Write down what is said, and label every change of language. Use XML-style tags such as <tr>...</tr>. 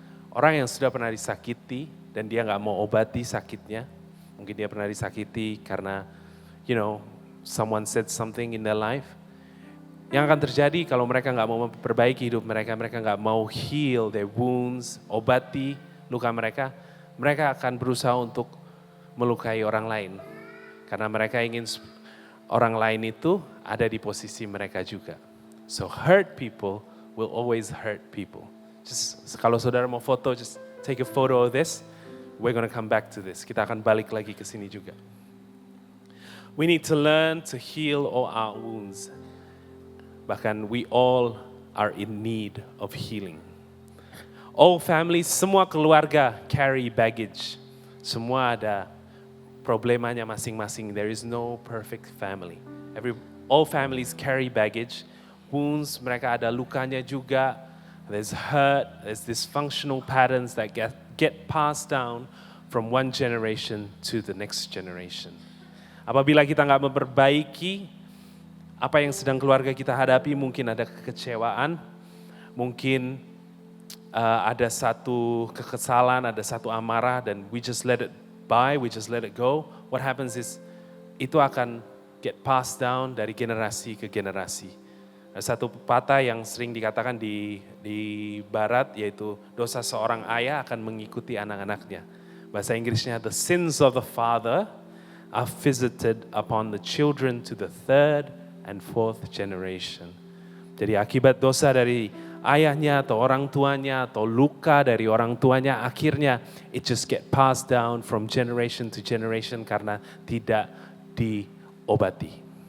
<id>Orang yang sudah pernah disakiti dan dia gak mau obati sakitnya. Mungkin dia pernah disakiti karena,</id> <en>someone said something in their life.</en> <id>Yang akan terjadi kalau mereka nggak mau memperbaiki hidup mereka, mereka nggak mau</id> <en>heal their wounds,</en> <id>obati luka mereka, mereka akan berusaha untuk melukai orang lain. Karena mereka ingin orang lain itu ada di posisi mereka juga.</id> <en>So hurt people will always hurt people. Just</en> <id>kalau saudara mau foto,</id> <en>just take a photo of this. We're gonna come back to this.</en> <id>Kita akan balik lagi ke sini juga.</id> <en>We need to learn to heal all our wounds. Bahkan we all are in need of healing. All families,</en> <id>semua keluarga</id> <en>carry baggage.</en> <id>Semua ada problemanya masing-masing.</id> <en>There is no perfect family. All families carry baggage. Wounds,</en> <id>mereka ada lukanya juga.</id> <en>There's hurt, there's dysfunctional patterns that get passed down from one generation to the next generation.</en> <id>Apabila kita nggak memperbaiki apa yang sedang keluarga kita hadapi, mungkin ada kekecewaan, mungkin ada satu kekesalan, ada satu amarah, dan</id> <en>we just let it by, we just let it go. What happens is,</en> <id>itu akan</id> <en>get passed down</en> <id>dari generasi ke generasi. Ada satu pepatah yang sering dikatakan di barat, yaitu dosa seorang ayah akan mengikuti anak-anaknya. Bahasa Inggrisnya,</id> <en>the sins of the father are visited upon the children to the third and fourth generation.</en> <id>Jadi akibat dosa dari ayahnya atau orang tuanya atau luka dari orang tuanya, akhirnya</id> <en>it just get passed down from generation to generation</en> <id>karena tidak diobati.</id>